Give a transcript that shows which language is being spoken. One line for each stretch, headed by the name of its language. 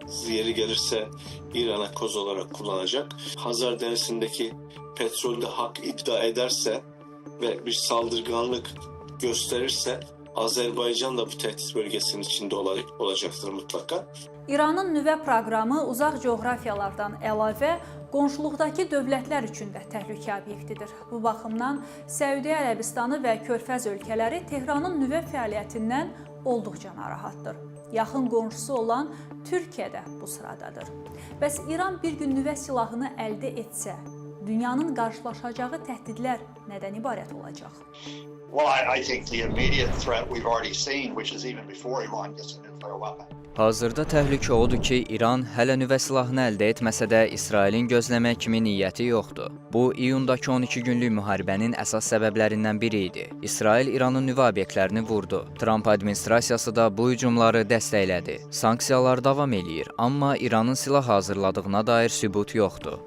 Turkish: Yeri gelirse İran'a koz olarak kullanacak. Hazar Denizi'ndeki petrolde hak iddia ederse ve bir saldırganlık gösterirse Azərbaycan da bu tehdit bölgesinin içinde olacaktır mutlaka.
Azerbaijani: İranın nüvə proqramı uzaq coğrafiyalardan əlavə qonşuluqdakı dövlətlər üçün də təhlükə obyektidir. Bu baxımdan Səudiyyə Ərəbistanı və Körfəz ölkələri Tehranın nüvə fəaliyyətindən olduqca narahatdır. Yaxın qonşusu olan Türkiyə də bu sıradadır. Bəs İran bir gün nüvə silahını əldə etsə, dünyanın qarşılaşacağı təhdidlər nədən ibarət olacaq?
English: Well, I think the immediate threat we've already seen, which is even before Iran gets a nuclear weapon.
Azerbaijani: Hazırda təhlükə odur ki, İran hələ nüvə silahını əldə etməsə də İsrailin gözləmək kimi niyyəti yoxdur. Bu, iyundakı 12 günlük müharibənin əsas səbəblərindən biri idi. İsrail İranın nüvə obyektlərini vurdu. Trump administrasiyası da bu hücumları dəstəklədi. Sanksiyalar davam eləyir, amma İranın silah hazırladığına dair sübut yoxdur.